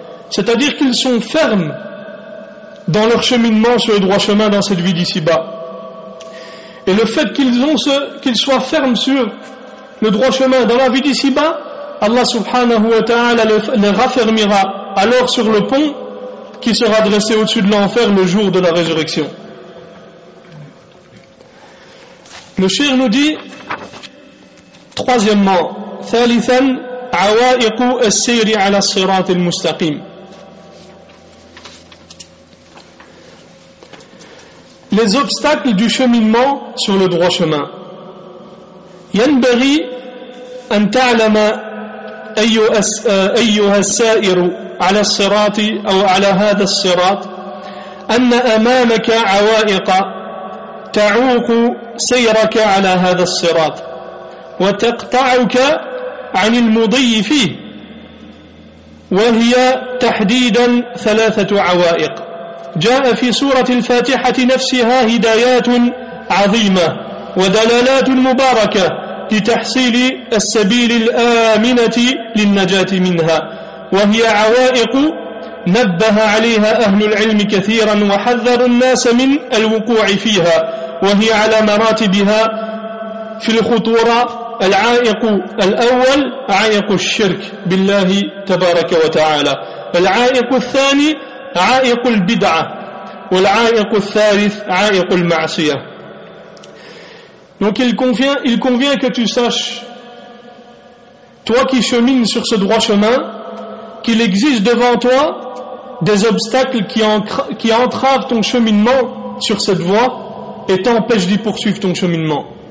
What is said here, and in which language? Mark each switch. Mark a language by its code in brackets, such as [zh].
[fr] C'est-à-dire qu'ils sont fermes dans leur cheminement sur le droit chemin dans cette vie d'ici-bas. Et le fait qu'ils soient fermes sur le droit chemin dans la vie d'ici-bas, Allah subhanahu wa ta'ala les raffermira alors sur le pont qui sera dressé au-dessus de l'enfer le jour de la résurrection. Le cheikh nous dit, troisièmement, [ar] ثالثا عوائق السير على الصراط المستقيم. [fr] Les obstacles du cheminement sur le droit chemin. [ar] ينبغي أن تعلم أيها السائر على الصراط أو على هذا الصراط أن أمامك عوائق تعوق سيرك على هذا الصراط وتقطعك عن المضي فيه، وهي تحديدا 3 عوائق. جاء في سورة الفاتحة نفسها هدايات عظيمة ودلالات مباركة لتحصيل السبيل الآمنة للنجاة منها، وهي عوائق نبه عليها أهل العلم كثيرا وحذروا الناس من الوقوع فيها، وهي على مراتبها في الخطورة. العائق الأول عائق الشرك بالله تبارك وتعالى، العائق الثاني عائق البدعة، والعائق الثالث عائق المعصية. [fr] Donc il convient que tu saches, toi qui chemines sur ce droit chemin, qu'il existe devant toi des obstacles qui entravent ton cheminement sur cette voie et t'empêchent d'y poursuivre ton cheminement.